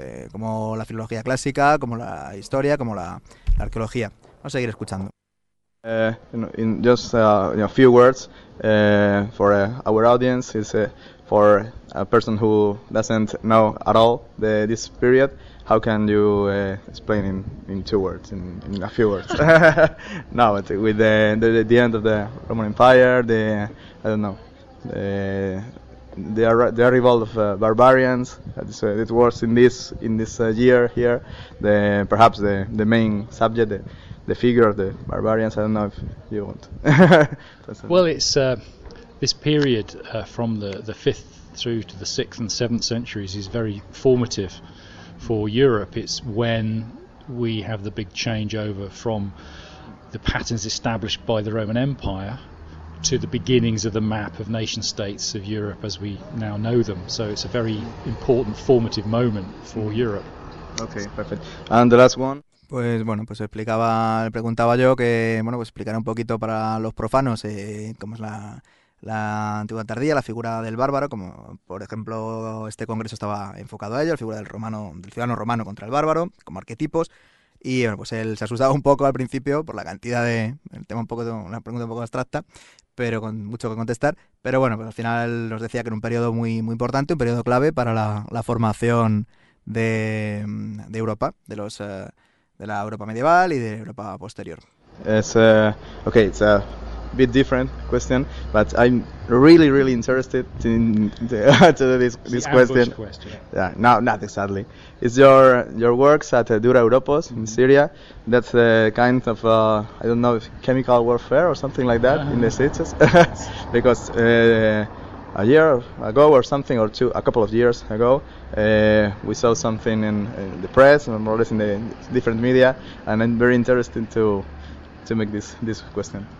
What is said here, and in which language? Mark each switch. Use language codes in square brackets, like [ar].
[es] Como la filología clásica, como la historia, como la arqueología. Vamos a seguir escuchando. [en] A few words for our audience, is for a person who doesn't know at all this period, how can you explain in two words, in a few words? No, but with the end of the Roman Empire, the arrival of barbarians, it was in this year here, perhaps the main subject, the figure of the barbarians. I don't know if you want. Well, it's this period from the 5th through to the 6th and 7th centuries is very formative for Europe. It's when we have the big changeover from the patterns established by the Roman Empire to the beginnings of the map of nation states of Europe as we now know them. So it's a very important formative moment for Europe. Okay, perfect. And the last one. [es] Pues bueno, pues explicaba, le preguntaba yo que, bueno, pues explicara un poquito para los profanos cómo es la antigua tardía, la figura del bárbaro, como por ejemplo este congreso estaba enfocado a ello, la figura del romano, del ciudadano romano contra el bárbaro, como arquetipos, y bueno, pues él se asustaba un poco al principio por la cantidad de, el tema un poco, una pregunta un poco abstracta, pero con mucho que contestar, pero bueno, pues al final nos decía que era un periodo muy, muy importante, un periodo clave para la formación de Europa, de los... de la Europa medieval y de Europa posterior. [en] It's okay. It's a bit different question, but I'm really, really interested in this question. Yeah, no, not exactly. It's your works at Dura Europos, mm-hmm. in Syria. That's a kind of I don't know if chemical warfare or something like that in the cities, because a year ago or something, or two, a couple of years ago, we saw something in the press, and more or less in the different media, and I'm very interested to make this question.